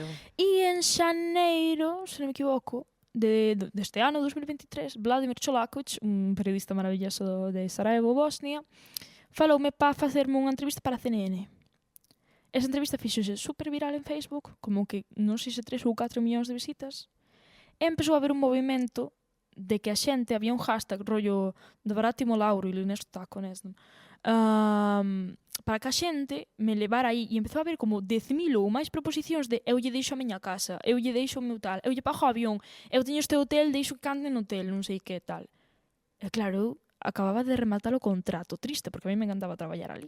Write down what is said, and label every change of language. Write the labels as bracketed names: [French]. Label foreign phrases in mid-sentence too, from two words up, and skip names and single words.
[Galician] E en xaneiro, se non me equivoco, deste ano, 2023, Vladimir Čolaković, un periodista maravilloso de Sarajevo, Bosnia, faloume para facerme unha entrevista para a CNN. Esa entrevista fixose super viral en Facebook, como que non sei se 3 ou 4 millóns de visitas, e empezou a haber un movimento de que a xente, había un hashtag rollo de Baratimo Lauro [Serbian] ili nešto tako, ne znam, [Galician] para que a xente me levara aí, e empezou a haber como 10.000 ou máis proposicións de eu lle deixo a miña casa, eu lle deixo o meu tal, eu lle pago o avión, eu teño este hotel, deixo que cante no hotel, non sei que tal. E claro, eu acababa de rematar o contrato, triste, porque a mí me encantaba traballar ali.